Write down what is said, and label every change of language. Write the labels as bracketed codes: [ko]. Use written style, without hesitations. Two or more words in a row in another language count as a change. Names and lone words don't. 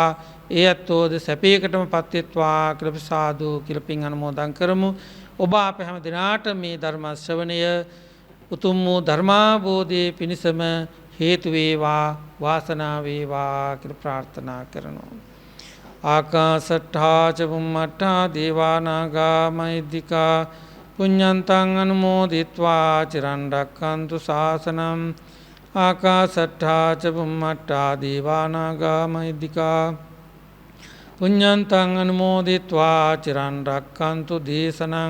[si] ඒ ඇත්තෝද සැපයකටම පත් වෙත්වා කියලා අපි සාදු කියලා පින් අනුමෝදන් කරමු. ඔබ අප හැම දිනාට මේ ධර්ම ශ්‍රවණය උතුම් වූ ධර්මාබෝධයේ පිණසම හේතු වේවා, වාසනාව වේවා කියලා ප්‍රාර්ථනා කරනවා. [pi] ආකාසට්ඨා ච බුම්මට්ඨා දේවා නාග මහිද්దికා පුඤ්ඤන්තං අනුමෝදිත්වා චිරන් රැක්කන්තු ශාසනං. ආකාසට්ඨා ච බුම්මට්ඨා දේවා නාග මහිද්దికා පුඤ්ඤන්තං අනුමෝදිත්වා චිරන් රැක්කන්තු දේශනං.